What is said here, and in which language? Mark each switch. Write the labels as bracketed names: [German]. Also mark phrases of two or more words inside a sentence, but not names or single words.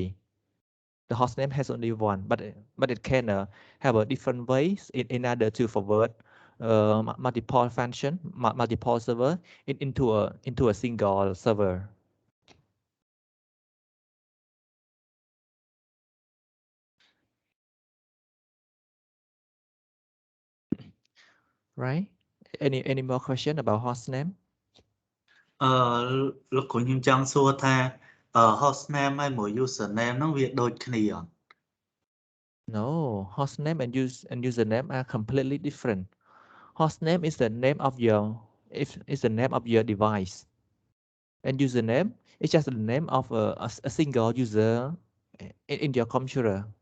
[English] The hostname has only one, but it can have a different ways in order to forward multiple function, multiple server into a single server. Right? Any more question about hostname? [Khmer] លោកគ្រូខ្ញុំចង់សួរថា hostname ហើយមួយ username ហ្នឹងវាដូចគ្នាអត់ [English] No, hostname and username are completely different. Hostname is the name of is the name of your device, and username is just the name of a single user in your computer.